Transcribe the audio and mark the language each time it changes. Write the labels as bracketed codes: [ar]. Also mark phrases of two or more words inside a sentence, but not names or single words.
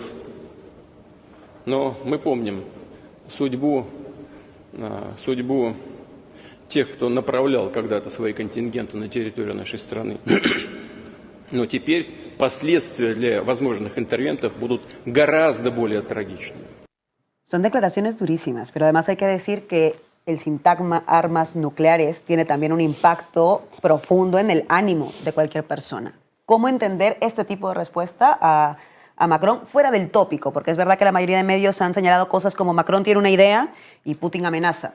[ru] Но мы помним судьбу тех, кто направлял когда-то свои контингенты на территорию нашей страны. Но теперь последствия для возможных интервентов будут гораздо более трагичными. [es] Son declaraciones durísimas, pero además hay que decir que el sintagma armas nucleares tiene también un impacto profundo en el ánimo de cualquier persona. ¿Cómo entender este tipo de respuesta a Macron fuera del tópico? Porque es verdad que la mayoría de medios han señalado cosas como Macron tiene una idea y Putin amenaza.